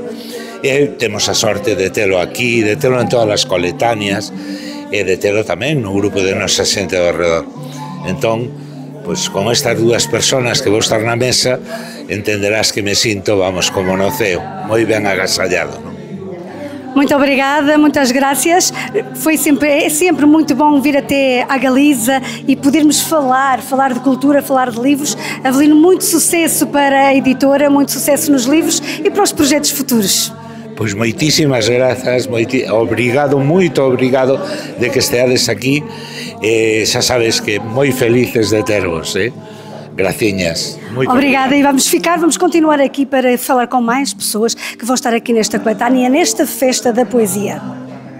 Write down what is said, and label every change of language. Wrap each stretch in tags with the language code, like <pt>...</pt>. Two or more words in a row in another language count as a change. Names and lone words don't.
<gl>E temos a sorte de telo aquí, de telo en todas as coletáneas, e de telo tamén no grupo de nosa xente ao redor. Entón, pois con estas 2 personas que vou estar na mesa, entenderás que me sinto, vamos, como no ceo, moi ben agasallado, non?</gl> <pt>Muito obrigada, muitas graças. É sempre muito bom vir até à Galiza e podermos falar de cultura, falar de livros. Avelino, muito sucesso para a editora, muito sucesso nos livros e para os projetos futuros.</pt> <gl>Pois moitísimas grazas, obrigado, moito obrigado de que esteades aquí, xa sabes que moi felices de tervos, graciñas.</gl> <pt>Obrigada, e vamos continuar aqui para falar com mais pessoas que vão estar aqui nesta coletânea, nesta festa da poesia.</pt>